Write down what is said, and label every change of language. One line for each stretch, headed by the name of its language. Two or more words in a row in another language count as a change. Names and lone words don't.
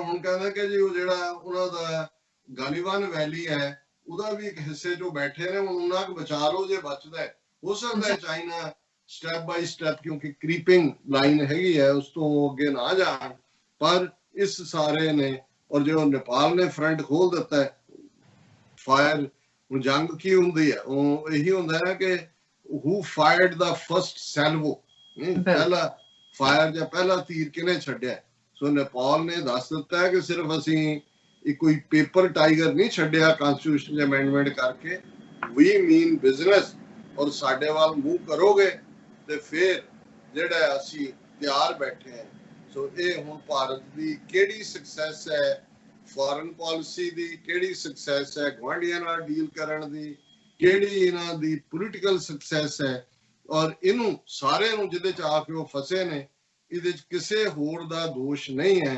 Punjabi: ਹੁਣ ਕਹਿੰਦਾ ਕਿ ਜੀ ਉਹ ਜਿਹੜਾ ਉਹਨਾਂ ਦਾ ਗਾਲੀਵਾਨ ਵੈਲੀ ਹੈ ਉਹਦਾ ਵੀ ਇੱਕ ਹਿੱਸੇ ਚੋਂ ਬੈਠੇ ਨੇ, ਹੁਣ ਉਹਨਾਂ ਕੁ ਬਚਾ ਲਓ ਜੇ ਬਚਦਾ ਹੈ। ਹੋ ਸਕਦਾ ਹੈ ਚਾਈਨਾ
English: step by step,
Punjabi: ਕਿਉਂਕਿ
English: creeping line
Punjabi: ਹੈਗੀ ਹੈ, ਉਸ ਤੋਂ ਅੱਗੇ ਨਾ ਜਾਣ। ਪਰ ਇਸ ਸਾਰੇ ਨੇ, ਔਰ ਜੋ ਨੇਪਾਲ ਨੇ ਫਰੰਟ ਖੋਲ ਦਿੱਤਾ ਹੈ ਫਾਇਰ। ਹੁਣ ਜੰਗ ਕੀ ਹੁੰਦੀ ਹੈ, ਉਹ ਇਹੀ ਹੁੰਦਾ ਨਾ ਕਿ
English: who fired the first salvo,
Punjabi: ਪਹਿਲਾ ਫਾਇਰ ਜਾਂ ਪਹਿਲਾ ਤੀਰ ਕਿਹਨੇ ਛੱਡਿਆ। ਸੋ ਨੇਪਾਲ ਨੇ ਦੱਸ ਦਿੱਤਾ ਹੈ ਕਿ ਸਿਰਫ ਅਸੀਂ ਇੱਕ ਕੋਈ
English: paper tiger
Punjabi: ਨਹੀਂ ਛੱਡਿਆ
English: constitution amendment
Punjabi: ਕਰਕੇ,
English: we mean business।
Punjabi: ਔਰ ਸਾਡੇ ਵੱਲ ਮੂੰਹ ਕਰੋਗੇ ਤੇ ਫਿਰ ਜਿਹੜਾ ਅਸੀਂ ਤਿਆਰ ਬੈਠੇ ਹਾਂ। ਸੋ ਇਹ ਹੁਣ ਭਾਰਤ ਦੀ ਕਿਹੜੀ ਸਕਸੈਸ ਹੈ
English: foreign policy
Punjabi: ਦੀ, ਕਿਹੜੀ ਸਕਸੈਸ ਹੈ ਗੁਆਂਢੀਆਂ ਨਾਲ ਡੀਲ ਕਰਨ ਦੀ, ਕਿਹੜੀ ਇਹਨਾਂ ਦੀ
English: political success
Punjabi: ਹੈ, ਔਰ ਇਹਨੂੰ ਸਾਰਿਆਂ ਨੂੰ ਜਿਹਦੇ ਚ ਆ ਕੇ ਉਹ ਫਸੇ ਨੇ, ਇਹਦੇ ਚ ਕਿਸੇ ਹੋਰ ਦਾ ਦੋਸ਼ ਨਹੀਂ ਹੈ।